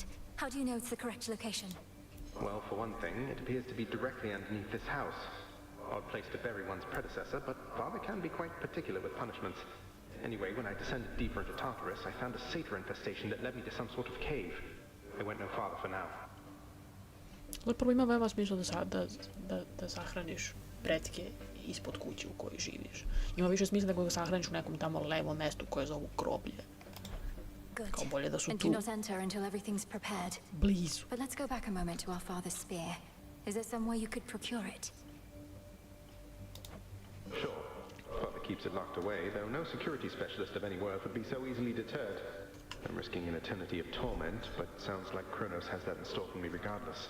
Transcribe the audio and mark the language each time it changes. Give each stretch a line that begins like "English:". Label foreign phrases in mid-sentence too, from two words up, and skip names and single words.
English: How do you know it's the correct location? Well, for one thing, it appears to be directly underneath this house. Odd place to bury one's predecessor, but Father can be quite particular with punishments. Anyway, when I descended deeper into Tartarus, I found a satyr infestation that led me to some sort of cave. I went no farther for now.
Serbian: Prvo ima veoma smisla da sahraniš pretke ispod kuće u kojoj živiš. Ima više smisla da ga sahraniš u nekom tamo levom mestu koje zovu groblje. Kao bolje da su tu blizu.
English: But let's go back a moment to our father's spear. Is there some way you could procure it? Sure. Father keeps it locked away, though no security specialist of any worth would be so easily deterred. I'm risking an eternity of torment, but sounds like Kronos has that in store for me regardless.